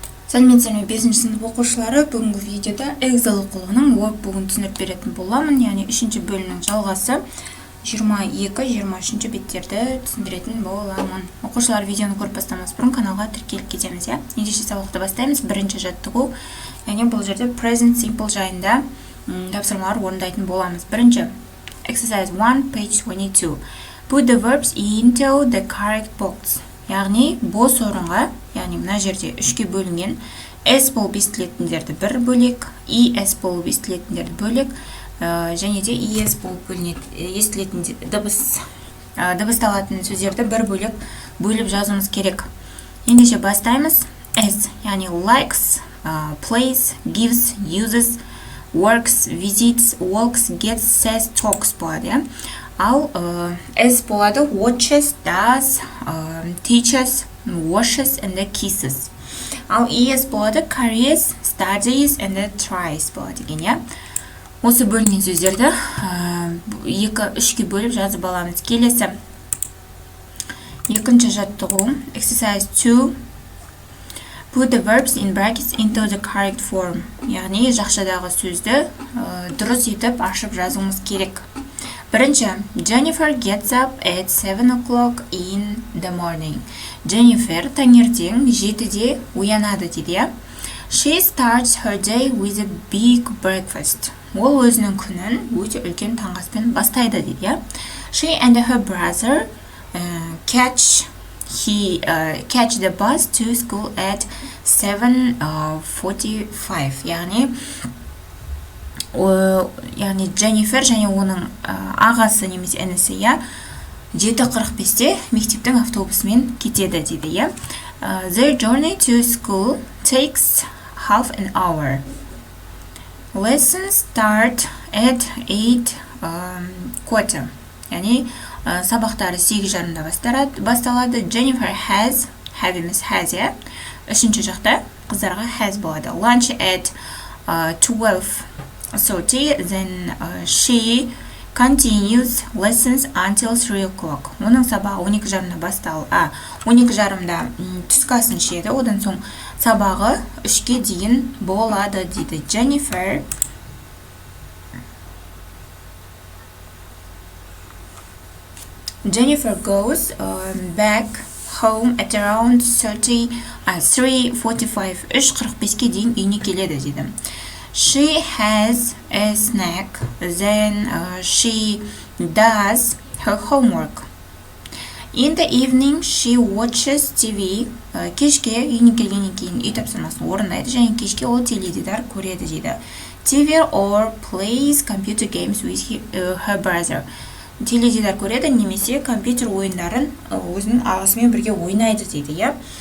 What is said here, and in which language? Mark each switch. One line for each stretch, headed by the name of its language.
Kazakh: Сәлеметсіздер ме 5-ші сынып оқушылары, бүгінгі видеода Excel оқулығының workbook'ын түсіндіріп беретін боламын, яғни 3-ші бөлімнің жалғасы 22-23 беттерді түсіндіретін боламын. Оқушылар видеоны көріп бастамас бұрын каналға тіркеліп кетеміз, иә. Ендеше сабақты бастаймыз. Бірінші жаттығу, яғни бұл жерде present simple жайында тапсырмалар орындайтын боламыз.
English: Бірінші exercise 1 page 22. Put the verbs into the correct box.
Kazakh: Яғни бос орынға, яғни мына жерде 3-ке бөлінген S болып естілетіндерді бір бөлек, ES болып естілетіндерді бөлек, және де ES болып естілетін дыбысталатын сөздерді бір бөліп жазуымыз керек. Ендеше бастаймыз.
English: S, яғни likes, plays, gives, uses, works, visits, walks, gets, says, talks болады.
Kazakh: Ал S болады
English: watches, does, teaches, washes, and kisses.
Kazakh: Ал ES болады
English: carries, studies, and tries
Kazakh: болады екен. Осы бөлінген сөздерді 2-3-ке бөліп жазып аламыз. Келесі екінші жаттығу exercise 2.
English: Put the verbs in brackets into the correct form.
Kazakh: Яғни жақшадағы сөзді дұрыс етіп ашып жазуымыз керек.
English: Бірінші, Jennifer gets up at 7 o'clock in the morning.
Kazakh: Jennifer таңертең 7-де оянады дейді.
English: She starts her day with a big breakfast.
Kazakh: Ол өзінің күнін өте үлкен таңғаспен бастайды дейді.
English: She and her brother catch the bus to school at 7:45.
Kazakh: Яғни Дженнифер және оның ағасы немесе інісі 7:45-те мектептің автобусымен кетеді дейді.
English: Their journey to school takes half an hour. Lessons start at 8:15.
Kazakh: Яғни сабақтары 8:30-да басталады. Jennifer has емес has, үшінші жақта қыздарға has болады.
English: Lunch at 12:30, then she continues lessons until 3 o'clock.
Kazakh: Оның сабағы 12:30-да басталып, 12:30-да түскі асын ішеді, одан соң сабағы 3-ке дейін болады дейді.
English: Jennifer goes back home at around 3:45.
Kazakh: 3:45-ке дейін үйіне келеді дейді.
English: She has a snack, then she does her homework. In the evening, she watches TV.
Kazakh: Кешке үйіне келгеннен кейін үй тапсырмасын орындайды, және кешке ол теледидар көреді дейді.
English: TV or plays computer games with her brother.
Kazakh: Теледидар көреді немесе компьютер ойындарын өзінің ағасымен бірге ойнайды дейді.